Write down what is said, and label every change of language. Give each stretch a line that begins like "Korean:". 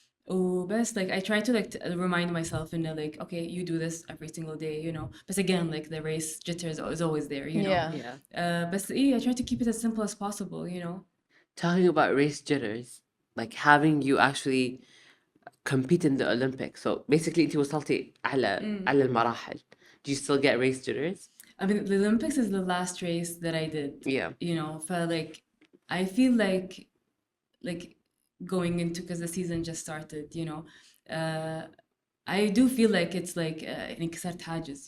English: Oh, best like I try to like remind myself in the like, okay, you do this every single day, you know. But again, like the race jitters is always there, you know. Yeah. Yeah. But yeah, I try to keep it as simple as possible, you know. Talking about race jitters, like having you actually compete in the Olympics. So basically
Arabic: انتي وصلتي على المراحل.
English: Do you still get race jitters? I mean, the Olympics is the last race that I did. Yeah. You know, felt like I feel like going into because the season just started. You know, I do feel like it's like
Arabic: انكسرت حاجز.